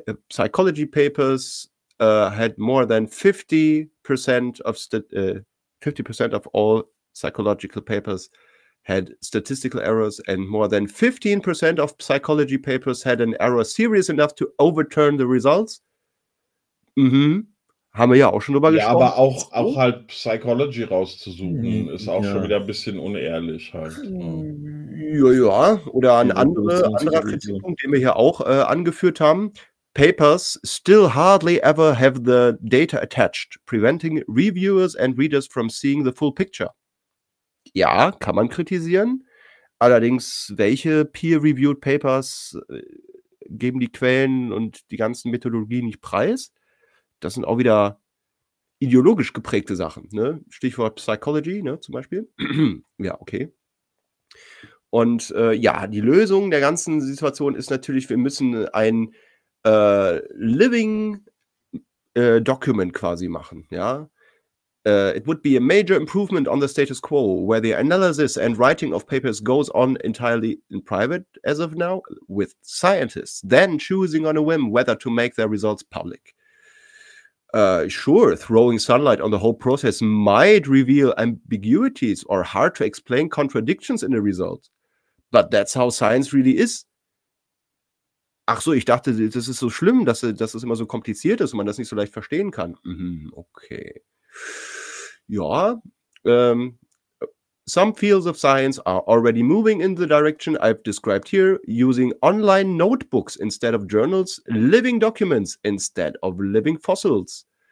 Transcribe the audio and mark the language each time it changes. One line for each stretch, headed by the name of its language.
English: Psychology papers had more than 50% of 50% of all psychological papers had statistical errors, and more than 15% of psychology papers had an error serious enough to overturn the results. Mhm.
German: Haben wir ja auch schon drüber gesprochen. Ja, aber auch halt Psychology rauszusuchen, ist auch schon wieder ein bisschen unehrlich halt. Ja. Oder ein anderer Kritikpunkt, den wir hier auch angeführt haben.
English: Papers still hardly ever have the data attached, preventing reviewers and readers from seeing the full picture.
German: Ja, kann man kritisieren. Allerdings, welche peer-reviewed Papers geben die Quellen und die ganzen Methodologien nicht preis? Das sind auch wieder ideologisch geprägte Sachen. Ne? Stichwort Psychology, ne, zum Beispiel. Ja, okay. Und ja, die Lösung der ganzen Situation ist natürlich, wir müssen ein Living Document quasi machen. Ja?
English: It would be a major improvement on the status quo, where the analysis and writing of papers goes on entirely in private, as of now, with scientists, then choosing on a whim whether to make their results public. Sure, throwing sunlight on the whole process might reveal ambiguities or hard to explain contradictions in the result. But that's how science really is.
German: Ach so, ich dachte, das ist so schlimm, dass es immer so kompliziert ist und man das nicht so leicht verstehen kann.
English: Okay. Ja. Some fields of science are already moving in the direction I've described here, using online notebooks instead of journals, living documents instead of living fossils.